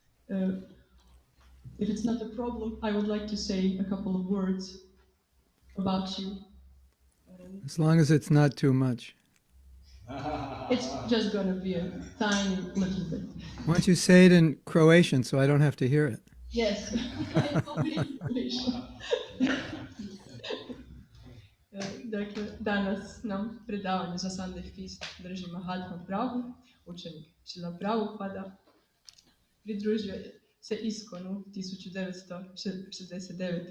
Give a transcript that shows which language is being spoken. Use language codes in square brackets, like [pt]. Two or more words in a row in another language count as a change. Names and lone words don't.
[en] If it's not a problem, I would like to say a couple of words about you. As long as it's not too much. It's just going to be a tiny little bit. Why don't you say it in Croatian so I don't have to hear it? Yes. [hr] Dakle, danas nam predavanje za [en] Sunday Feast [hr] drži Mahatma Prabhu, učenik Srila Prabhupada. Pridružio se ISKCON-u 1969.